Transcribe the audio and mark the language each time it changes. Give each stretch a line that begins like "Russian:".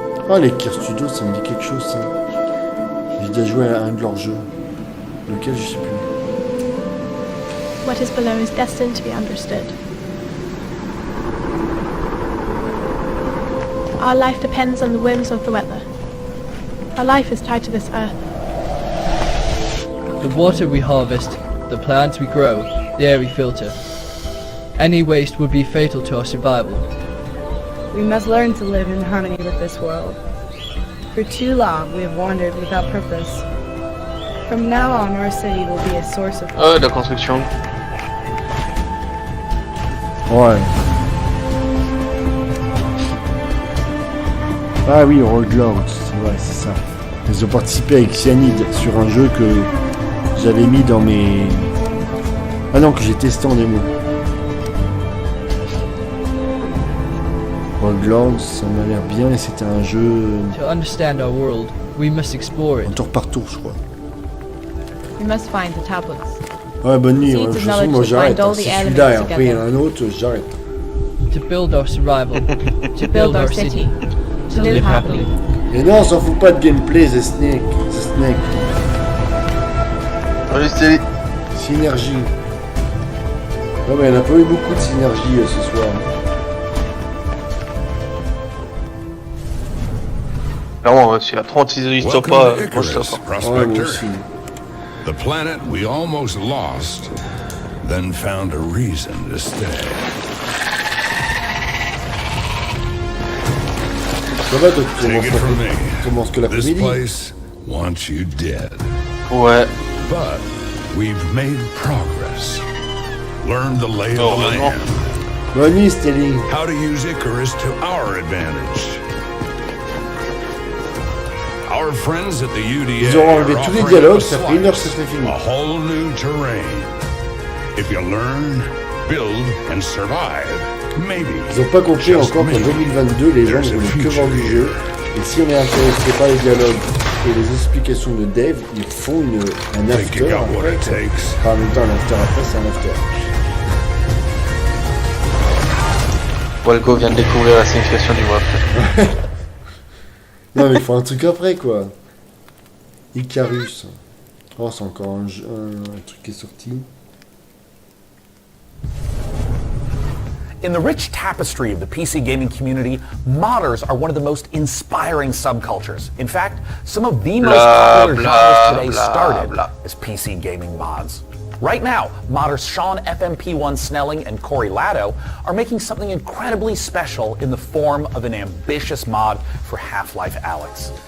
French: Ah, les Keir Studios, ça me dit quelque chose, ça. J'ai déjà joué à un de leurs jeux. Lequel, je sais plus.
English: What is below is destined to be understood. Our life depends on the whims of the weather. Our life is tied to this earth. The water we harvest, the plants we grow, the air we filter. Any waste would be fatal to our survival. We must learn to live in harmony with this world. For too long, we have wandered without purpose. From now on, our city will be a source of...
French: Oh, la construction. Ouais. Ah oui, Roguelord, c'est vrai, c'est ça. Ils ont participé avec Cyanide sur un jeu que j'avais mis dans mes... Ah non, que j'ai testé en démo. Roguelord, ça m'a l'air bien et c'était un jeu...
English: To understand our world, we must explore it.
French: En tour par tour, je crois.
English: We must find the tablets.
French: Ouais, bonne nuit, ouais, moi j'arrête. Hein. Si celui-là et après il y en a un autre, j'arrête.
English: To build our survival. To build our city. To live happily.
French: Et non, on s'en fout pas de gameplay, The Snake. Allez, synergie. Non mais il n'y en a pas eu beaucoup de synergie ce soir. Clairement, si à 36 ils stoppent pas, moi je stoppe pas. Ouais, moi aussi.
English: The planet we almost lost, then found a reason to stay.
French: Ça va, toi, tu commences que l'après-midi.
English: This place wants you dead.
French: Ouais.
English: But we've made progress. Learned the lay of the land.
French: Bonne nuit, Stelling.
English: How to use Icarus to our advantage. Our friends at the UDA
French: Ils ont enlevé tous les dialogues, ça fait 1 heure que c'est fini.
English: A whole new terrain. If you learn, build and survive, maybe.
French: Ils n'ont pas compris encore qu'en 2022, les gens ne voulaient que vendre du jeu. Et si on est intéressé par les dialogues et les explications de dev, ils font un after après. Enfin, en même temps, un after après, c'est un after. Walgo vient de découvrir la signification du mot après. Non mais il faut un truc après quoi. Icarus. Oh c'est encore un truc qui est sorti.
English: In the rich tapestry of the PC gaming community, modders are one of the most inspiring subcultures. In fact, some of the most popular genres today started as PC gaming mods. Right now, modders Sean FMP1 Snelling and Corey Latto are making something incredibly special in the form of an ambitious mod for Half-Life Alyx.